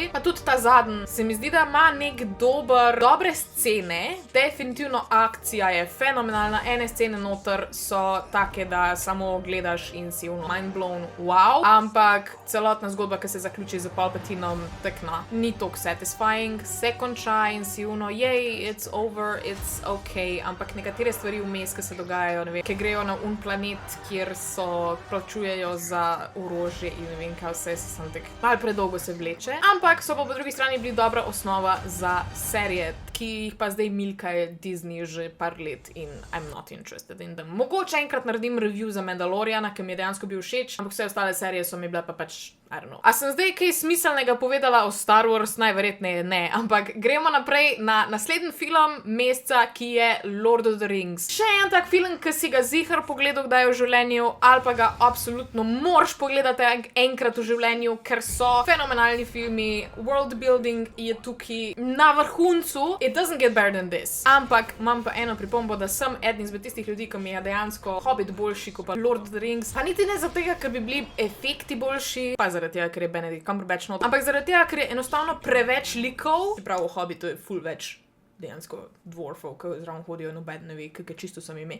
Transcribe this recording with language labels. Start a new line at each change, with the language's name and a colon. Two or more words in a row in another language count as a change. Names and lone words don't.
Slovenian: Pa tudi ta zadnji, se mi zdi, da ima nek dobre scene, definitivno akcija je fenomenalna, ene scene noter so take, da samo gledaš in si
English: mind blown,
Slovenian: wow, ampak celotna zgodba zgodba, ki se zaključi z Palpatinom, tak no, ni toliko satisfying, se konča in si jej,
English: it's over, it's okay,
Slovenian: ampak nekatere stvari vmes, ki se dogajajo, ne vem, ki grejo na planet, kjer so plačujejo za orožje in ne vem, kaj vse se sam tak malo predolgo se vleče, ampak so pa po drugi strani bili dobra osnova za serije, ki jih pa zdaj milkajo Disney že par let in
English: I'm not interested in them.
Slovenian: Mogoče enkrat naredim review za Mandaloriana, ki mi je dejansko bil všeč, ampak vse ostale serije so mi bile pa pač,
English: I don't know.
Slovenian: A sem zdaj kaj smiselnega povedala o Star Wars? Najverjetneje ne, ampak gremo naprej na naslednji film meseca, ki je Lord of the Rings. Še en tak film, ki si ga ziher pogledal kdaj v življenju, ali pa ga absolutno moraš pogledati enkrat v življenju, ker so fenomenalni filmi,
English: world building
Slovenian: je tukaj na vrhuncu.
English: It doesn't get better than this.
Slovenian: Ampak imam pa eno pripombo, da sem eden izmed tistih ljudi, ki mi je dejansko Hobbit boljši kot pa Lord of the Rings. Pa niti ne zato, ker bi bili efekti boljši, pa zaradi tega, ker je Benedict Cumberbatch not, ampak zaradi tega, ker je enostavno preveč likov. Čeprav v Hobbitu je ful več dejansko dwarfov, ki zraven hodijo, noben ne ve, kakor čisto sem ime.